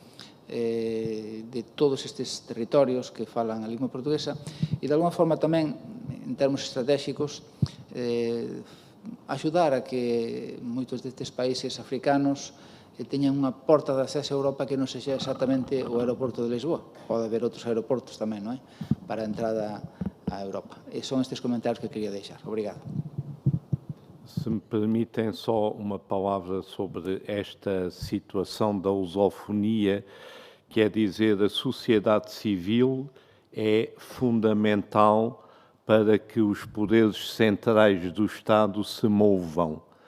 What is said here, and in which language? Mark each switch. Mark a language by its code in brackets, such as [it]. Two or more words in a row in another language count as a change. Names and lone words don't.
[gl] de todos estes territorios que falan a lingua portuguesa e de alguna forma tamén, en termos estratégicos, axudar a que moitos destes países africanos teñan unha porta de acceso a Europa que non sexa exactamente o aeroporto de Lisboa. Pode haber outros aeroportos tamén, non é? Para a entrada a Europa. E son estes comentarios que quería deixar. Obrigado. [pt] Se me permitem só uma palavra sobre esta situação da lusofonia, quer dizer, a sociedade civil é fundamental para que os poderes centrais do Estado se movam.